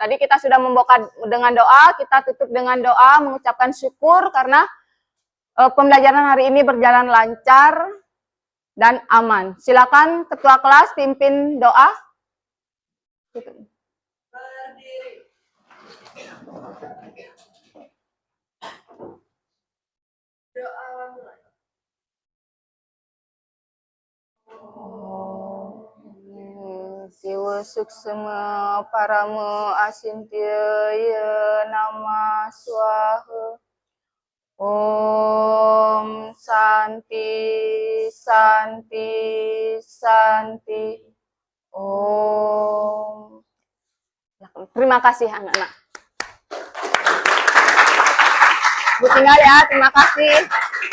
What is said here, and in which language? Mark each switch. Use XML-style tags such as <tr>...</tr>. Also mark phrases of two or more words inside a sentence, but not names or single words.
<id>Tadi kita sudah membuka dengan doa, kita tutup dengan doa mengucapkan syukur karena pembelajaran hari ini berjalan lancar dan aman. Silakan ketua kelas pimpin doa. Berdiri. Doa mulai.</id> <sa>शिव सूक्ष्म परम अचिन्त्य य नम स्वाहा. ॐ शान्ति शान्ति शान्ति. Om.</sa> <id>Terima kasih anak-anak. Bu tinggal ya, terima kasih.</id>